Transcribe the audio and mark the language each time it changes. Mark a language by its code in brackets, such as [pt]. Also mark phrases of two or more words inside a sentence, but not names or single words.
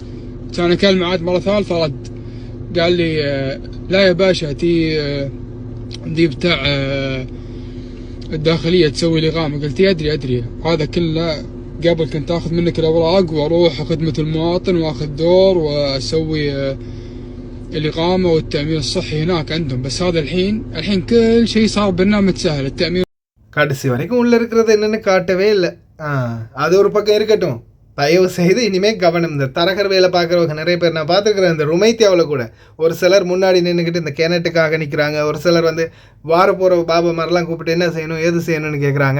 [ar] كان أكلم عاد مرة ثالثة رد، قال لي لا يا باشا دي بتاع الداخلية تسوي الإقامة. قلت أدري هذا كله قبل كنت أخذ منك الأوراق وأروح خدمة المواطن وأخذ دور وأسوي الإقامة والتأمين الصحي هناك عندهم. بس هذا الحين كل شيء صار برنامج سهل. التأمين [ta] கடைசி வரைக்கும் உள்ளே இருக்கிறது என்னென்னு காட்டவே இல்லை. அது ஒரு பக்கம் இருக்கட்டும். தயவு செய்து இனிமேல் கவனம். இந்த தரகர் வேலை பார்க்குறவங்க நிறைய பேர் நான் பார்த்துருக்குறேன். இந்த ருமைத்தியாவில் கூட ஒரு சிலர் முன்னாடி நின்றுக்கிட்டு இந்த கிணட்டுக்காக நிற்கிறாங்க. ஒரு சிலர் வந்து வார போகிற பாபா மாதிரிலாம் கூப்பிட்டு என்ன செய்யணும் ஏது செய்யணும்னு கேட்குறாங்க.